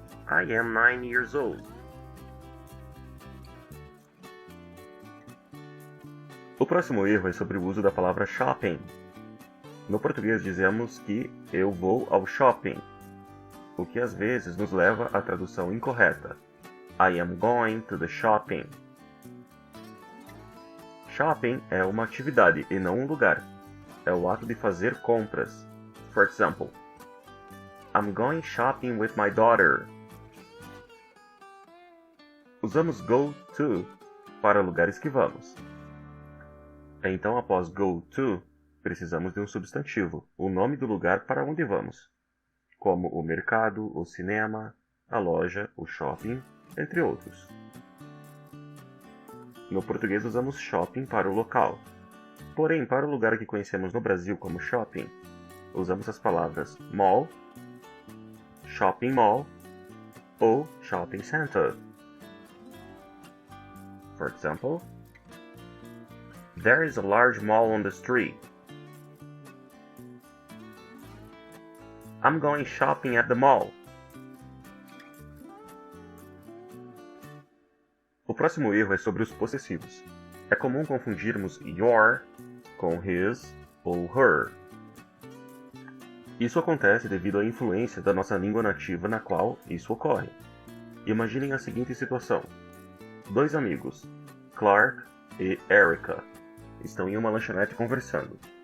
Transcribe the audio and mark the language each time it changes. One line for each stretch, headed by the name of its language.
English: I am 9 years old.
Portuguese: O próximo erro é sobre o uso da palavra shopping. No português dizemos que eu vou ao shopping, o que às vezes nos leva à tradução incorreta.
English: I am going to the shopping.
Portuguese: Shopping é uma atividade e não um lugar. É o ato de fazer compras.
English: For example, I'm going shopping with my daughter.
Portuguese: Usamos go to para lugares que vamos. Então, após go to, precisamos de um substantivo, o nome do lugar para onde vamos, como o mercado, o cinema, a loja, o shopping, entre outros. No português usamos shopping para o local. Porém, para o lugar que conhecemos no Brasil como shopping, usamos as palavras mall, shopping mall ou shopping center.
English: For example, there is a large mall on the street. I'm going shopping at the mall.
Portuguese: O próximo erro é sobre os possessivos. É comum confundirmos your com his ou her. Isso acontece devido à influência da nossa língua nativa na qual isso ocorre. Imaginem a seguinte situação. Dois amigos, Clark e Erica, estão em uma lanchonete conversando.